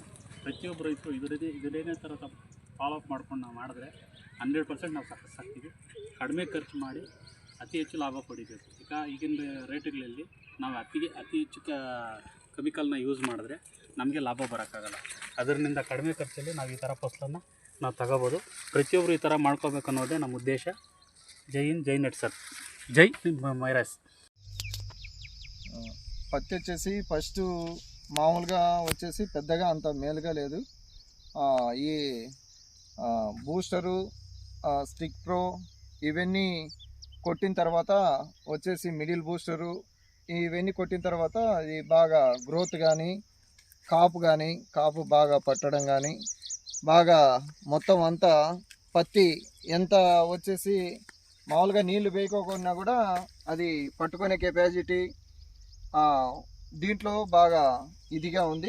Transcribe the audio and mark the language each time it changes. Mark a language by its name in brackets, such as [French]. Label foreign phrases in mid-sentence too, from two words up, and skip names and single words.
[Kannada] ಪ್ರತಿಯೊಬ್ಬರು ರೈತರು ಇದರದೇ ಥರ ಫಾಲೋಅಪ್ ಮಾಡ್ಕೊಂಡು ನಾವು ಮಾಡಿದ್ರೆ 100% ನಾವು ಸಕ್ಸಸ್ ಆಗ್ತೀವಿ. ಕಡಿಮೆ ಖರ್ಚು ಮಾಡಿ ಅತಿ ಹೆಚ್ಚು ಲಾಭ ಪಡಿಬೇಕು. ಈಗಿನ ರೇಟ್ಗಳಲ್ಲಿ ನಾವು ಅತಿ ಹೆಚ್ಚು ಕೆಮಿಕಲ್ನ ಯೂಸ್ ಮಾಡಿದ್ರೆ ನಮಗೆ ಲಾಭ ಬರೋಕ್ಕಾಗಲ್ಲ. ಅದರಿಂದ ಕಡಿಮೆ ಖರ್ಚಲ್ಲಿ ನಾವು ಈ ಥರ ಫಸಲನ್ನು ನಾವು ತಗೋಬೋದು. ಪ್ರತಿಯೊಬ್ಬರು ಈ ಥರ ಮಾಡ್ಕೋಬೇಕು ಅನ್ನೋದೇ ನಮ್ಮ ఉద్దేಶ. [Telugu] జై హింద్, జై నట్సర్, జై మైరాస్. పత్తి వచ్చేసి ఫస్ట్ మామూలుగా వచ్చేసి పెద్దగా అంత మేలుగా లేదు. ఈ బూస్టరు, స్టిక్ ప్రో ఇవన్నీ కొట్టిన తర్వాత వచ్చేసి [English] middle booster [Telugu] ఇవన్నీ కొట్టిన తర్వాత ఇది బాగా గ్రోత్ కానీ కాపు బాగా పట్టడం కానీ బాగా మొత్తం అంతా పత్తి ఎంత వచ్చేసి మామూలుగా నీళ్లు వేయకోకుండా కూడా అది పట్టుకునే కెపాసిటీ దీంట్లో బాగా ఇదిగా ఉంది.